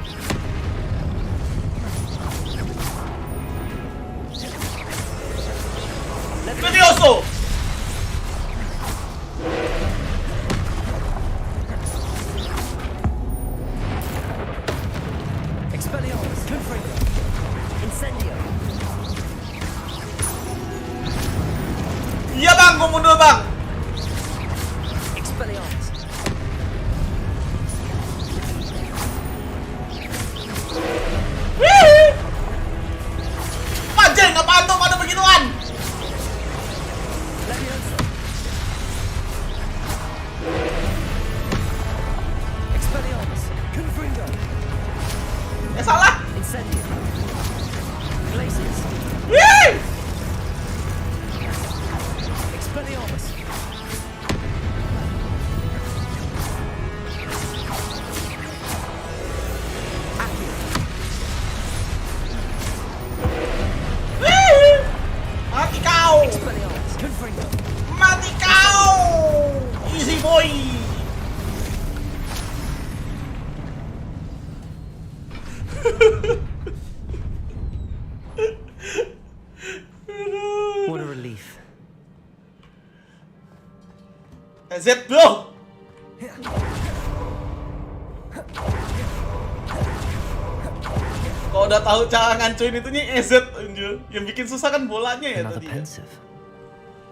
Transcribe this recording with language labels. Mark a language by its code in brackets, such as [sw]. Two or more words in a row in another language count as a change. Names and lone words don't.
[id] Levioso. Expelliarmus. Confringo. Incendio. Iya bang, gue mundur bang. Expelliarmus. Wih. Anjing, apaan tuh pada begituan? Leviosa. Expelliarmus. Confringo. Salah. Incendio. Glacius. Wih. Expelliarmus. Atelier. Wih. Mati kau. Expelliarmus. Confringo. Mati kau. [en] Easy boy. What a relief. Z bro. [id] Kalau udah tahu cara ngancuin itunya EZ anjir. Yang bikin susah kan bolanya ya